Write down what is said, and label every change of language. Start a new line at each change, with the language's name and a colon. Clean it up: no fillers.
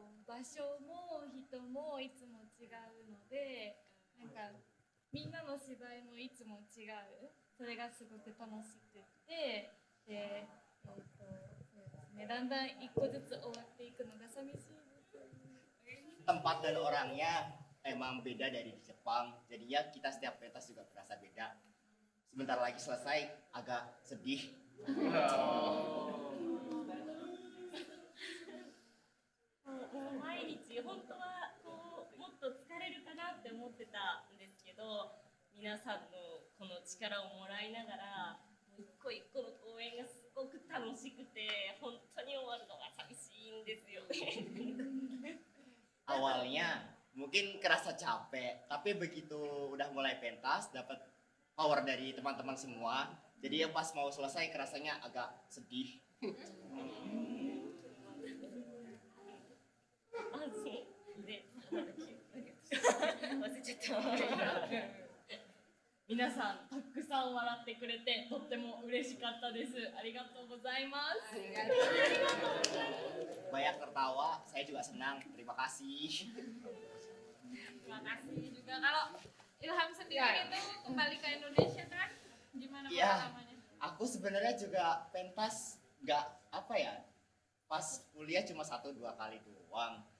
Japanese: 場所も人もいつも違うので、なんかみんなの芝居もいつも違う。それがすごく楽しくて、で、そうですね、だんだん一個ずつ終わっていくのが寂しいです。
Indonesian: Tempat dan orangnya emang beda dari di Jepang. Jadi ya kita setiap pentas juga berasa beda. Sebentar lagi selesai, agak sedih.
Japanese: 毎日本当はこうもっと疲れるかなって思ってたんですけど、皆さんのこの力をもらいながら一個一個の公演がすごく楽しくて、本当に終わるのが寂しいんですよね。
Indonesian: Awalnya mungkin kerasa capek, tapi begitu udah mulai pentas dapat power dari teman-teman semua. Jadi ya pas mau selesai kerasanya agak sedih.
Japanese: あ、そうで、忘れちゃった。皆さんたくさん笑ってくれてとっても嬉しかったです。ありがとうございます。
Indonesian: Banyak tertawa, saya juga senang. Terima kasih. Terima kasih juga. Kalau Ilham sendiri itu kembali ke Indonesia kan? Gimana Iya. pengalamannya? Aku sebenarnya juga pentas nggak apa ya, pas kuliah cuma 1-2 kali doang.